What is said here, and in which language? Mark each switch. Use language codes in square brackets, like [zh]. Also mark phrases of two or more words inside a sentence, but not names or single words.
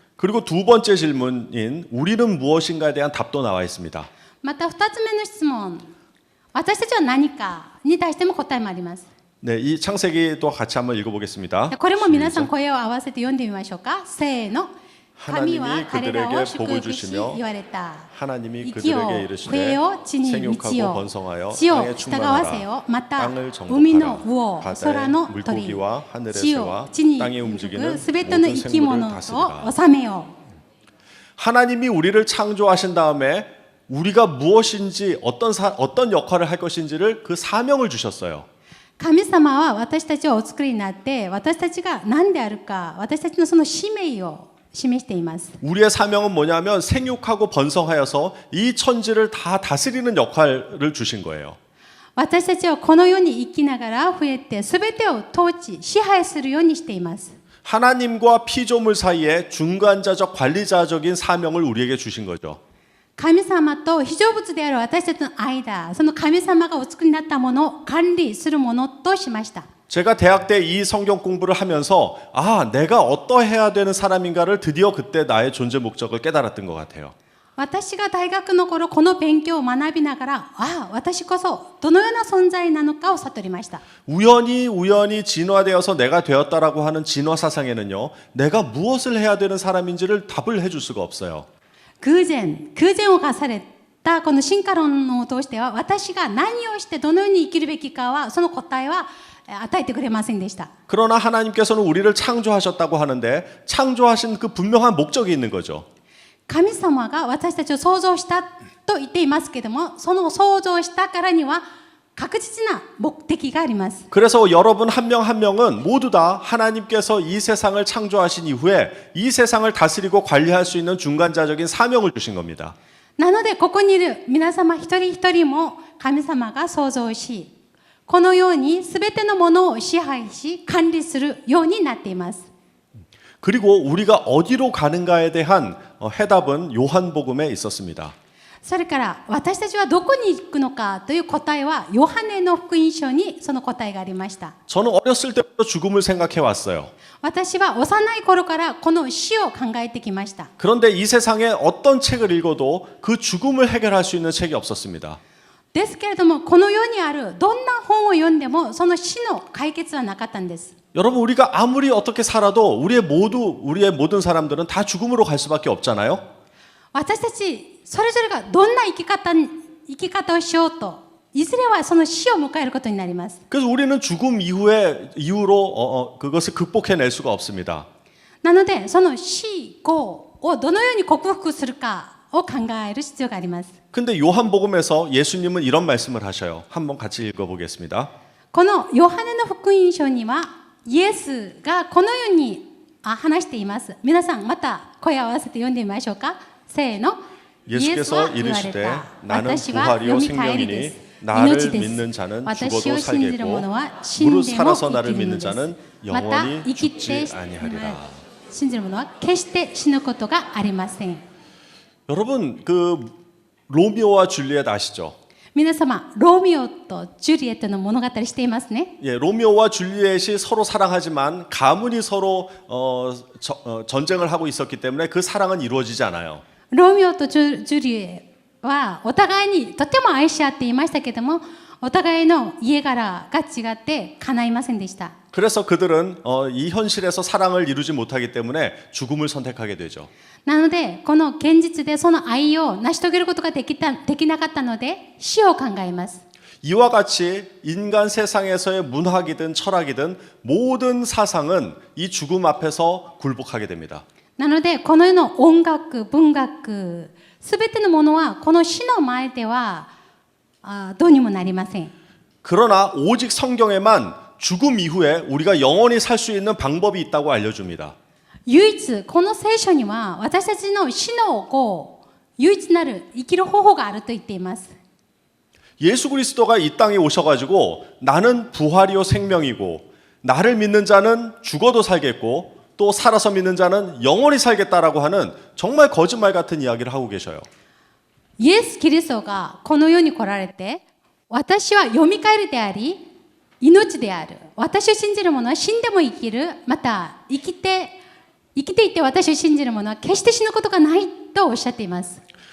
[ko] 그리고 두 번째 질문인 우리는 무엇인가에 대한 답도 나와 있습니다. [ja] また2つ目の質問、私たちは何かに対しても答えもあります。 [ko] 네, 이 창세기도 같이 한번 읽어보겠습니다. [ja] これも皆さん声を合わせて読んでみましょうか。せーの。神は彼らを祝福し言われた。 [ko] 하나님이 [ja] 生きよ [ko] 그들에게 [ja] う、 [ko] 이르시되 [ja] 増えよう、地に満ち [ko] 생육하고 [ja] よう、 [ko] 번성하여 [ja] 地を [ko] 땅에 [ja] 従わせよ [ko] 충만하라 [ja] う、また [ko] 땅을 [ja] 海の [ko] 정복하라 [ja] 魚、空 [ko] 바다의 [ja] の鳥、 [ko] 물고기와 하늘의 [ja] 地 [ko] 새와 [ja] を地に [ko] 땅에 [ja] 浮 [ko] 움직이는 [ja] くすべての [ko] 모든 [ja] 生き物 [ko] 생물을 [ja] を [ko] 다스리라. [ja] 治めよう。 [ko] 하나님이 우리를 창조하신 다음에 우리가 무엇인지 어떤 역할을 할 것인지를 그 사명을 주셨어요. [ja] 神様は私たちをお作りになって私たちが何であるか私たちのその使命を示しています。 [ko] 우리의 사명은 뭐냐면 생육하고 번성하여서 이 천지를 다 다스리는 역할을 주신 거예요. [ja] 私たちはこの世に生きながら増えて全てを統治支配するようにしています。 [ko] 하나님과 피조물 사이에 중간자적 관리자적인 사명을 우리에게 주신 거죠. [ja] 神様と被造物である私たちの間、その神様がお作りになったものを管理するものとしました。 [ko] 제가 대학 때 이 성경 공부를 하면서 내가 어떠해야 되는 사람인가를 드디어 그때 나의 존재 목적을 깨달았던 것 같아요. [ja] 私が大学の頃この勉強を学びながら、私こそどのような存在なのかを悟りました。 [ko] 우연히 진화되어서 내가 되었다라고 하는 진화 사상에는요, 내가 무엇을 해야 되는 사람인지를 답을 해줄 수가 없어요. [ja] 空前を課されたこの進化論を通しては私が何をしてどのように生きるべきかはその答えは与えてくれませんでした。 [ko] 그러나 하나님께서는 우리를 창조하셨다고 하는데 창조하신 그 분명한 목적이 있는 거죠. [ja] 神様が私たちを創造したと言っていますけれども、その創造したからには確実な目的があります。 [ko] 그래서 여러분 한 명 한 명은 모두 다 하나님께서 이 세상을 창조하신 이후에 이 세상을 다스리고 관리할 수 있는 중간자적인 사명을 주신 겁니다. [ja] なのでここにいる皆様一人一人も神様が創造し、このように全てのものを支配し管理するようになっています。 [ko] 그리고 우리가 어디로 가는가에 대한 해답은 요한복음에 있었습니다. [ja] それから私たちはどこに行くのかという答えはヨハネの福音書にその答えがありました。 [ko] 저는 어렸을 때부터 죽음을 생각해 왔어요. [ja] 私は幼い頃からこの死を考えてきました。 [ko] 그런데 이 세상에 어떤 책을 읽어도 그 죽음을 해결할 수 있는 책이 없었습니다. [ja] ですけれどもこの世にあるどんな本を読んでもその死の解決はなかったんです。 [ko] 여러분 우리가 아무리 어떻게 살아도 우리의 모든 사람들은 다 죽음으로 갈 수밖에 없잖아요. [ja] 私たちそれぞれがどんな生き方をしようといずれはその死を迎えることになります。 [ko] 그래서 우리는 죽음 이후로 그것을 극복해낼 수가 없습니다. [ja] なのでその死後をどのように克服するかを考える必要があります。 [ko] 근데 요한복음에서 예수님은 이런 말씀을 하셔요. 한번 같이 읽어보겠습니다. [ja] このヨハネの福音書にはイエスがこのように話しています。皆さんまた声を合わせて読んでみましょうか。せーの。 [ko] 예수께서 이르시되 나는 부활이요 생명이니 나를 믿는 자는 죽어도 살겠고 무릇 살아서 나를 믿는 자는 영원히 죽지 아니하리라. [ja] 信じる者は決して死ぬことがありません。 [ko] 여러분 그 로미오와 줄리엣 아시죠? [ja] 皆様ロミオとジュリエットの物語していますね。 [ko] 예, 로미오와 줄리엣이 서로 사랑하지만 가문이 서로 전쟁을 하고 있었기 때문에 그 사랑은 이루어지지 않아요. [ja] ロミオとジュリエはお互いにとても愛し合っていましたけどもお互いの家柄が違って叶いませんでした。 [ko] 그래서 그들은 이 현실에서 사랑을 이루지 못하기 때문에 죽음을 선택하게 되죠. [ja] なのでこの現実でその愛を成し遂げることができなかったので死を考えます。 [ko] 이와 같이 인간 세상에서의 문학이든 철학이든 모든 사상은 이 죽음 앞에서 굴복하게 됩니다. [ja] なのでこの世の音楽文学すべてのものはこの死の前ではどうにもなりません。 [ko] 그러나 오직 성경에만 죽음 이후에 우리가 영원히 살 수 있는 방법이 있다고 알려줍니다. [ja] 唯一この聖書には私たちの死の後唯一なる生きる方法があると言っています。 [ko] 예수 그리스도가 이 땅에 오셔가지고 나는 부활이요 생명이고 나를 믿는 자는 죽어도 살겠고 또 살아서 믿는 자는 영원히 살겠다라고 하는 정말 거짓말 같은 이야기를 하고 계셔요. [ja] イエス・キリストがこの世に来られて私はよみがえりであり命である私を信じる者は死んでも生きるまた生きていて私を信じる者は決して死ぬことがないとおっしゃっています。